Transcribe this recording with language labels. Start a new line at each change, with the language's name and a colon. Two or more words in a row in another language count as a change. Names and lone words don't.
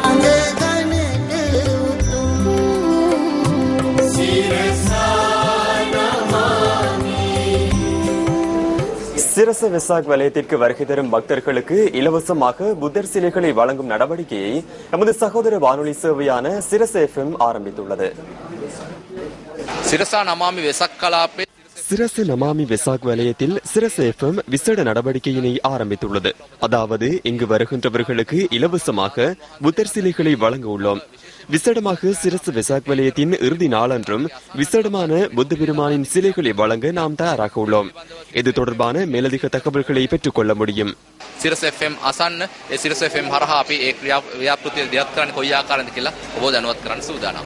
Tamil: சிரச வெசாக் வலயத்திற்கு வருகை தரும் பக்தர்களுக்கு இலவசமாக புத்தர் சிலைகளை வழங்கும் நடவடிக்கையை நமது சகோதர வானொலி சேவையான சிரச FM ஆரம்பித்துள்ளது.
Sinhala: සිරසා නමාමි වෙසක් කලාපේ
Tamil: சிரச நமாமி வெசாக் வலயத்தில் சிரச FM விசேட நடவடிக்கையினை ஆரம்பித்துள்ளது. அதாவது இங்கு வருகின்றவர்களுக்கு இலவசமாக புத்தர் சிலைகளை வழங்க உள்ளோம். விசேடமாக சிரச வெசாக் வலயத்தின் இறுதி நாளன்றும் விசேடமான புத்த பெருமானின் சிலைகளை வழங்க நாம் தயாராக உள்ளோம். இது தொடர்பான மேலதிக தகவல்களை பெற்றுக் கொள்ள முடியும்.
Sinhala: සිරස FM අසන්න ඒ සිරස FM හරහා අපි ඒ ක්‍රියාපෘතිය දියත් කරන්න කොයි ආකාරයෙන්ද කියලා ඔබ දැනුවත් කරන්න සූදානම්.